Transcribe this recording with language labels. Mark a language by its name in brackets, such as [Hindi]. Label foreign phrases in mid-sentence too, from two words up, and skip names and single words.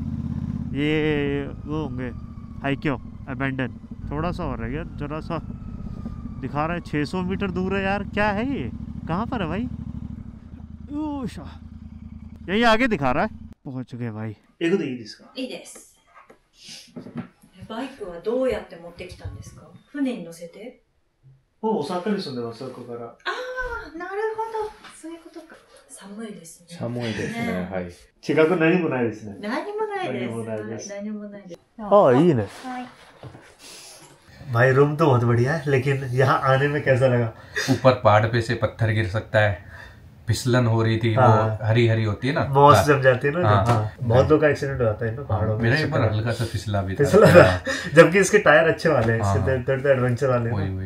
[Hindi] ये वो होंगे हाइक्यो अबेंडन, थोड़ा सा और रह गया, जरा सा दिखा रहा है 600 मीटर दूर है यार। क्या है ये, कहाँ पर है भाई? यही आगे दिखा रहा है। पहुँच गए भाई। एक तो इसका [Japanese] いいです。バイクはどうやって持ってきたんですか？船に乗せて？もうお坂に住んでます、そこから。ああ、なるほど。そういうことか。寒いですね。寒いですね。はい。近く何もないですね。何もないです。何もないです。何もないです。ああ、いいね。はい。 [Hindi] भाई रूम तो बहुत बढ़िया है, लेकिन यहाँ आने में कैसा लगा? ऊपर पहाड़ पे से पत्थर गिर सकता है, फिसलन हो रही थी। हाँ। वो हरी हरी होती है ना, मौस जम जाती है ना। हाँ। हाँ। बहुत लोग का एक्सीडेंट हो जाता है ना पहाड़ों में। मेरा एक बार हल्का सा फिसला भी फिसला था। था। जबकि इसके टायर अच्छे वाले हैं, हाँ। सीधे एडवेंचर वाले हैं ना।